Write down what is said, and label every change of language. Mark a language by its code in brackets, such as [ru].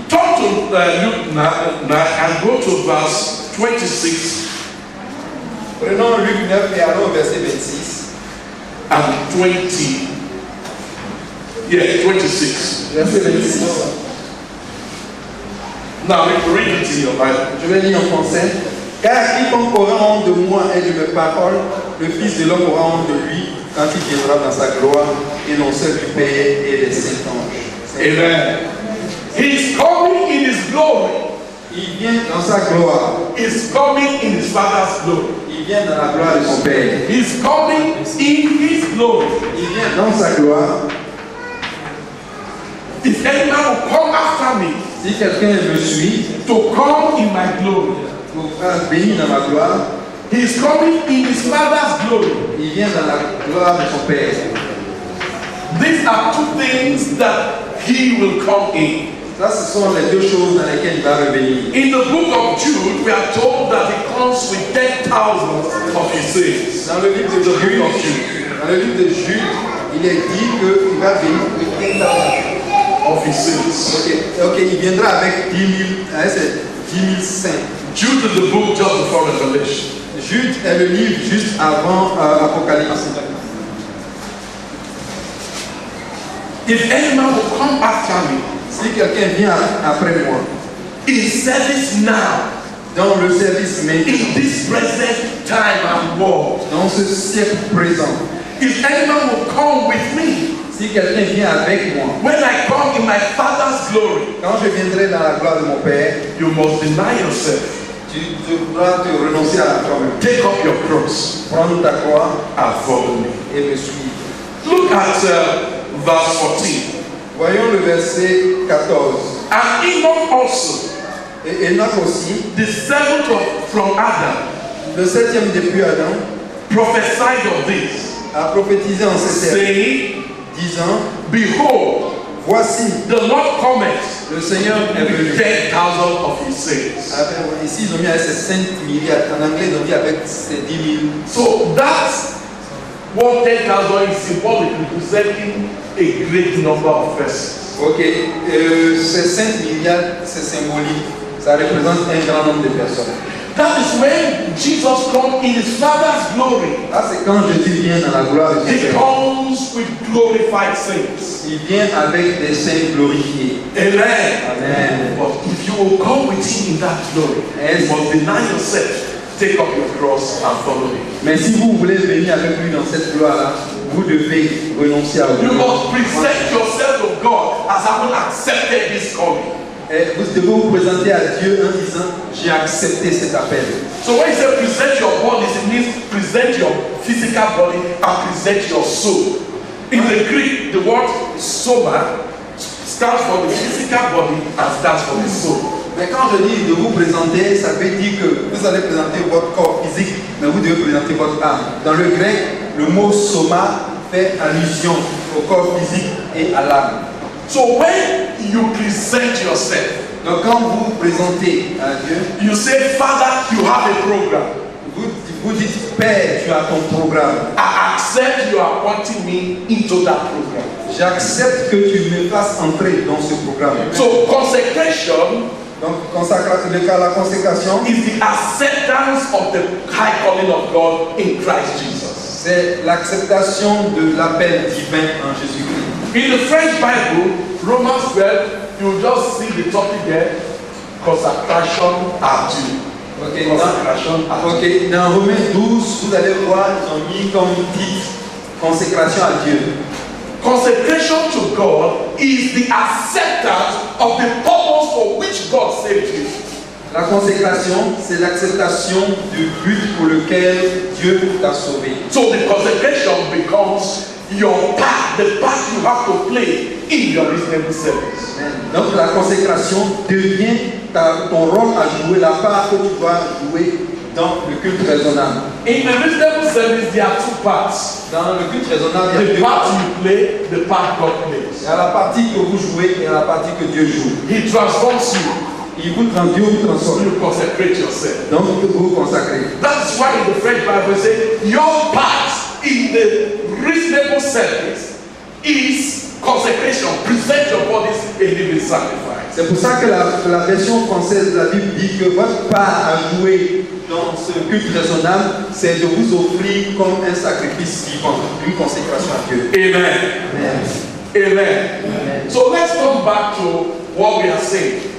[en] Turn to Luke now and go to verse 26 [fr] Prenons Luc 9 et allons au verset 26. [en] and 20. Yeah, 26. [fr] Verset 26. [en] Now read it in your Bible. [fr] Je vais lire en français. Car quiconque aura honte de moi et de mes paroles, le Fils de l'homme aura honte de lui quand il viendra dans sa gloire et non celle du Père et des saints anges. [en] Amen. He's coming in his glory. [fr] Il vient dans sa gloire. [en] He's coming in his Father's glory. [fr] Il vient dans la gloire de son Père. [en] He's coming in his glory. [fr] Il vient dans sa gloire. [en] If any man will come after me [fr] Si quelqu'un me suit [en] to come in my glory, [fr] pour venir dans ma gloire, [en] he's coming in his Father's glory. [fr] il vient dans la gloire de son Père. [en] These are two things that he will come in. [fr] Ça, ce sont les deux choses dans lesquelles il va revenir. [en] In the book of Jude, we are told that he comes with 10,000 of his saints. [fr] Dans le livre de Jude, il est dit qu'il va venir avec 10 000. [en] Of his saints. [fr] Ok, il viendra avec 10 000, c'est 10 000 saints. [en] Jude is the book just before Revelation. [fr] Jude est le livre juste avant Apocalypse. [en] If any man will come after me, [fr] Si quelqu'un vient après moi, [en] in service now, [fr] dans le service maintenant, [en] in this present time and world, [fr] dans ce siècle présent, [en] if any man will come with me, [fr] si quelqu'un vient avec moi, [en] when I come in my Father's glory, [fr] quand je viendrai dans la gloire de mon Père, [en] you must deny yourself, [fr] tu devras te renoncer à toi-même. [en] take up your cross, [fr] Prendre ta croix [en] and follow me. [fr] et me suivre. [en] Look at verse 14. [fr] Voyons le verset 14. [en] And Enoch also, [fr] Et Enoch aussi, [en] the seventh from Adam, [fr] le septième depuis Adam, [en] prophesied of this, [fr] a prophétisé en ces termes, [en] saying, [fr] disant, [en] behold, [fr] voici, [en] the Lord cometh [fr] le Seigneur est venu. [en] with 10,000 of his saints. [fr] Ici, ils ont mis avec ces 5 milliards. En anglais, ils ont mis avec ces 10 000. [en] So that's what 10,000 is symbolic, representing a great number of persons. [fr] Ok, ces 5 milliards, c'est symbolique. Ça représente un grand nombre de personnes. [en] That is when Jesus comes in his Father's glory. [fr] Là, c'est quand Jésus vient dans la gloire de son [en] He [fr] Père. [en] comes with glorified saints. [fr] Il vient avec des saints glorifiés. [en] Amen. Amen. But if you will come with him in that glory, you must deny yourself, take up your cross and follow him. [fr] Mais si vous voulez venir avec lui dans cette gloire-là, vous devez renoncer à [en] You must present yourself to God as having accepted this calling. [fr] Et vous devez vous présenter à Dieu en disant, j'ai accepté cet appel. [en] So when you say present your body, it means present your physical body and present your soul. In the Greek, the word soma stands for the physical body and stands for the soul. [fr] Mais quand je dis de vous présenter, ça veut dire que vous allez présenter votre corps physique, mais vous devez présenter votre âme. Dans le grec, le mot soma fait allusion au corps physique et à l'âme. [en] So when you present yourself, [fr] Donc quand vous vous présentez à Dieu, [en] you say, Father, you have a program. [fr] vous dites, Père, tu as ton programme. [en] I accept you are pointing me into that program. [fr] J'accepte que tu me fasses entrer dans ce programme. [en] So consecration [fr] Donc la consécration, [en] is the acceptance of the high calling of God in Christ Jesus. [fr] c'est l'acceptation de l'appel divin en Jésus-Christ. [en] In the French Bible, Romans 12, you just see the topic there, [fr] consecration à Dieu. Dans Romains 12, vous allez voir, ils ont mis comme titre consécration à Dieu. [en] Consecration to God is the acceptance of the purpose for which God saved you. [fr] La consécration, c'est l'acceptation du but pour lequel Dieu t'a sauvé. [en] So the consecration becomes your part, the part you have to play in your reasonable service. [fr] Donc la consécration devient ton rôle à jouer, la part que tu dois jouer dans le culte raisonnable. [en] In the reasonable service, there are two parts. [fr] Dans le culte raisonnable, il y a [en] The [fr] deux [en] part [fr] parties. [en] you play, the part God [fr] Il [en] plays. [fr] y a la partie que vous jouez et la partie que Dieu joue. [en] He transforms you. [fr] Il vous Dieu vous transforme. [en] You consecrate yourself. [fr] Donc vous vous consacrez. [en] That's why in the French Bible says your part in the reasonable service is consecration. Present your bodies a living sacrifice. [fr] C'est pour ça que la version française de la Bible dit que votre part à jouer dans ce culte raisonnable, c'est de vous offrir comme un sacrifice vivant, une consécration à Dieu. [en] Amen. Amen. Amen. So let's come back to what we are saying.